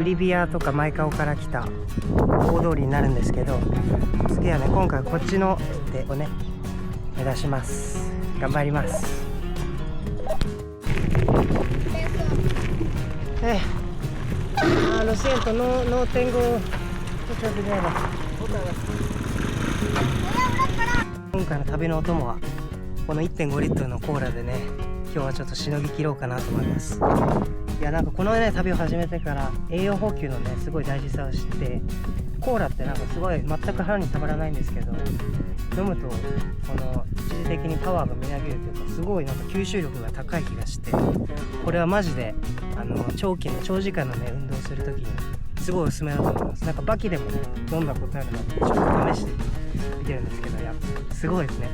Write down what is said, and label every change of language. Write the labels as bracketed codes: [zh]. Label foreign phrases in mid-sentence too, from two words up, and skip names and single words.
[ja] リビアとかマイカオから来た大通りになるんですけど、次はね、今回こっちの手をね目指します。 [es] 頑張ります。lo siento, no tengo mucha dinero。 [ja] 今回の旅のお供はこの 1.5 リットルのコーラでね、今日はちょっとしのぎきろうかなと思います。いや、なんかこのね、旅を始めてから栄養補給のね、すごい大事さを知って、コーラってなんかすごい全く腹にたまらないんですけど、飲むとこの一時的にパワーがみなぎるというか、すごいなんか吸収力が高い気がして、これはマジで長時間のね、運動するときにすごいおすすめだと思います。なんかバキでもね、飲んだことあるので、ちょっと試して見てるんですけど、やっぱすごいですね。